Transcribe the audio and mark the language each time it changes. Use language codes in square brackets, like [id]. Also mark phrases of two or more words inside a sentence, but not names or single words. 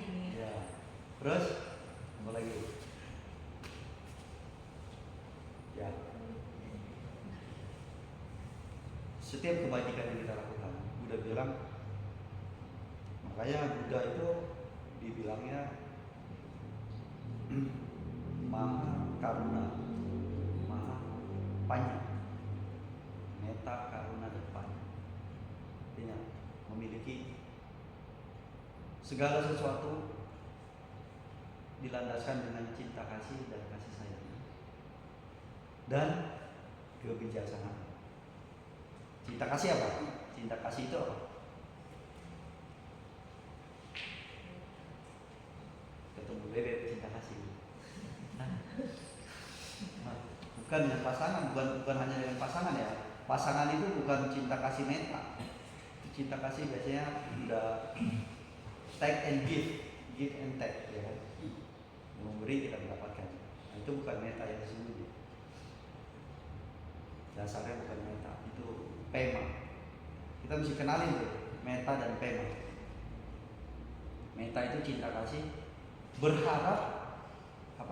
[id] Ya. Terus apa lagi? Ya. Setiap kebaikan yang kita lakukan, Buddha bilang, makanya Buddha itu dibilangnya [pi] maha karuna, maha panya, meta karuna [id] dan panya. Artinya memiliki segala sesuatu dilandaskan dengan cinta kasih dan kasih sayang dan kebijaksanaan. Cinta kasih apa? Cinta kasih itu apa? Ketemu bebek cinta kasih. Bukan dengan pasangan, bukan hanya dengan pasangan ya. Pasangan itu bukan cinta kasih meta. Cinta kasih biasanya udah [en] take and give and take, [id] ya kan? Memberi kita mendapatkan. Nah, itu bukan meta yang sesungguhnya. Dasarnya bukan meta, itu pema. Kita mesti kenalin tuh meta dan pema. Meta itu cinta kasih, berharap apa?